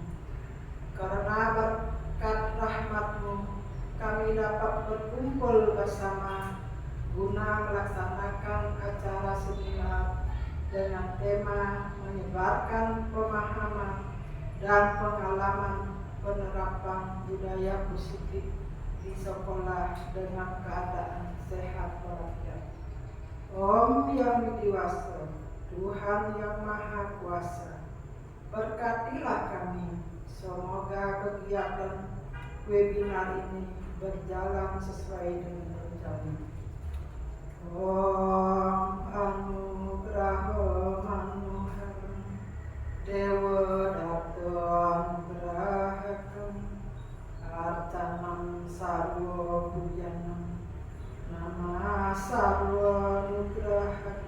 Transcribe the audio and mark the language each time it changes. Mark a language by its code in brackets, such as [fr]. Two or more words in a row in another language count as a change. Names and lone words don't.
[id] Karena berkat rahmat-Mu kami dapat berkumpul bersama guna melaksanakan acara seminar dengan tema menyebarkan pemahaman dan pengalaman penerapan budaya positif di sekolah dengan keadaan sehat walafiat. Om Yang Widiwasa, Tuhan Yang Maha Kuasa, berkatilah kami. Semoga kegiatan webinar ini berjalan sesuai dengan rencana. [sa] Om Anugraha Manuharam Dewa Dato Anugrahakam Arcanam Sarwa Pujanam Nama Sarwa Anugrahakam.